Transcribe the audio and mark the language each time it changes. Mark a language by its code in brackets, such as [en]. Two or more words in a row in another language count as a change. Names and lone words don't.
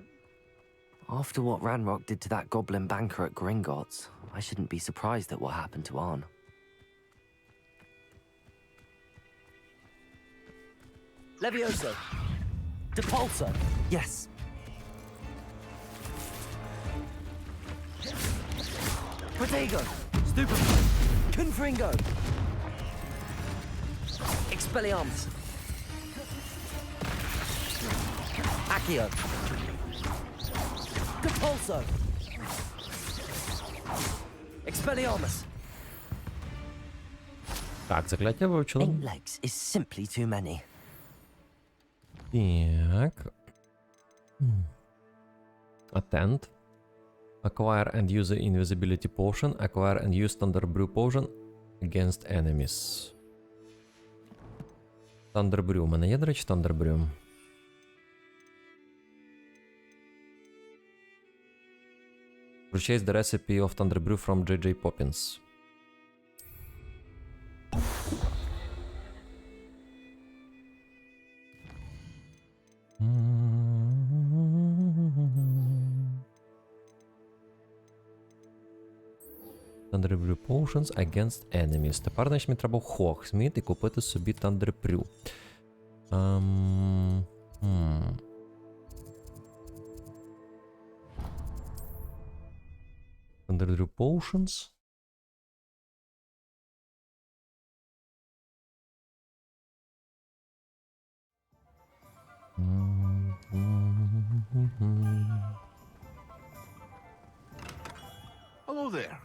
[en] After what Ranrock did to that goblin banker at Gringotts, I shouldn't be surprised at what happened to Arn. Levioso! Depulso! Yes! Protego! Stupid! Confringo! Expelliarmus! Accio! Depulso! Expelliarmus! [uk] Так, закляття вивчили. [en] 8 legs is simply too many. [uk] Так. [en] Attend. Acquire and use the invisibility potion. Acquire and use Thunder Brew potion against enemies. Thunder Brew. [uk] У мене є, до речі, [en] Thunder Brew? Purchase the recipe of Thunder Brew from J.J. Poppins. Thunder Brew Potions against enemies. [uk] Тепер, значить, мені треба в Hogsmeade і купити собі Thunder Brew. [en] Thunder Brew Potions. Hello there.